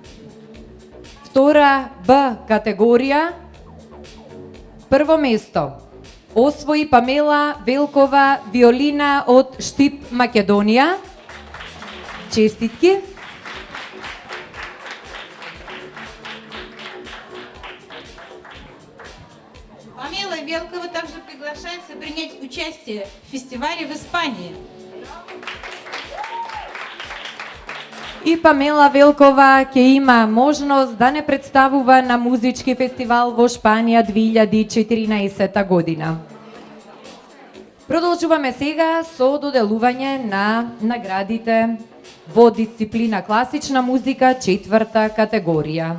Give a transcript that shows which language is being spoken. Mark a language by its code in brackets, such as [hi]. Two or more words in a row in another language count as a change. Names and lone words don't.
[mk] втора Б категорија, прво место освои Памела Велкова, виолина од Штип, Македонија. Честитки. [ru] Памела Велкова также приглашается принять участие в фестивале в Испании. [mk] И Памела Велкова ќе има можност да не представува на музички фестивал во Шпанија 2014 година. Продолжуваме сега со доделување на наградите во дисциплина класична музика, четврта категорија.